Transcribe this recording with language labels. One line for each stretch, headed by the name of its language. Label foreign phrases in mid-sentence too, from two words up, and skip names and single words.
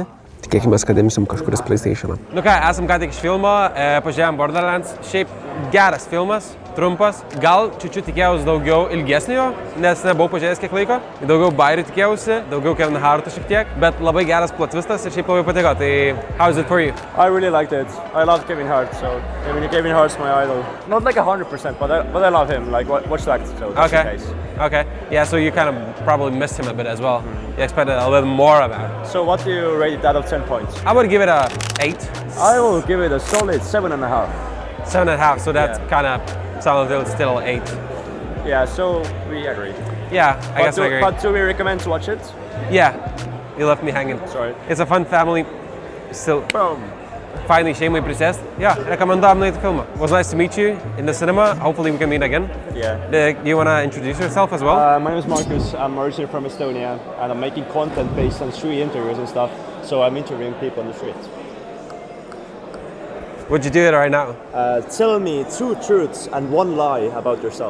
Lithuanian: Tikėkime, kad imsim kažkuris PlayStationą. Nu ką, esam ką tik iš filmo, pažiūrėjom Borderlands. Šiaip geras filmas, trumpas. Gal čiučiu tikėjausi daugiau ilgesnio, nes nebuvau pažiūrėjęs kiek laiko. Daugiau bairių tikėjausi, daugiau Kevin Harto šiek tiek, bet labai geras plot twistas ir šiaip labai patiko.
English: Tai how is it for you? I really liked it. I love Kevin Hart, so Kevin Hart's my idol. Not like 100%, but I love him. Like watch that, so that's the case. Okay. Yeah, so you kind of probably missed him a bit as well. You expected a little more of it. So what do you rate it out of 10 points? I would give it a 8. I will give it a solid 7.5. 7.5, so that's kind of sounds still 8. Yeah, so we agree. Yeah, I guess I agree. But do we recommend to watch it? Yeah, you left me hanging. Sorry. It's a fun family, still Boom.
Lithuanian: Finally šeimai prisėst. Yeah, recommendam nueiti filmą.
English: It was nice to meet you in the cinema. Hopefully we can meet again. Yeah. Do you want to introduce yourself as well? My name is Marcus. I'm originally from Estonia, and I'm making content based on street interviews and stuff. So I'm interviewing people on the street. Would you do it right now? Tell me 2 truths and 1 lie about yourself.